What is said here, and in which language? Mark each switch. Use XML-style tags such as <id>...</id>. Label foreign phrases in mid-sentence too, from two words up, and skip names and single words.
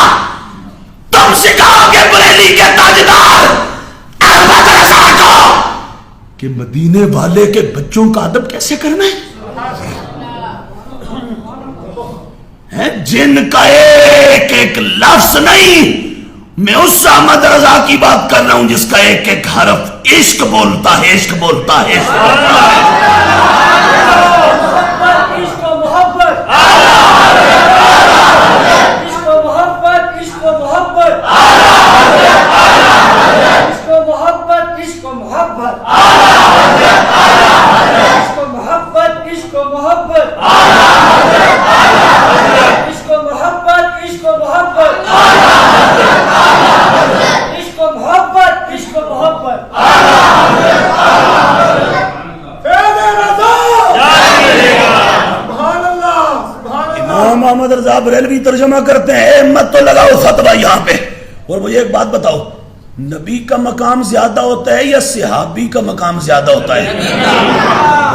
<ur>تم سکھاؤ گے بریلی کے تاجدار احمد رضا کو کہ مدینے والے کے بچوں کا ادب کیسے کرنا ہے؟ جن کا ایک ایک لفظ نہیں، میں اس احمد رضا کی بات کر رہا ہوں جس کا ایک ایک حرف عشق بولتا ہے، عشق بولتا ہے، عشق بولتا ہے. عشق و محبت، عشق و محبت، عشق و محبت، عشق و محبت، عشق و محبت، عشق و محبت، عشق و محبت، عشق و محبت، عشق و محبت، عشق و محبت، عشق و محبت. امام احمد رضا بریلوی ترجمہ کرتے ہیں، ہمت تو لگاؤ فتویٰ یہاں پہ. اور مجھے ایک بات بتاؤ، نبی کا مقام زیادہ ہوتا ہے یا صحابی کا مقام زیادہ ہوتا ہے؟</ur>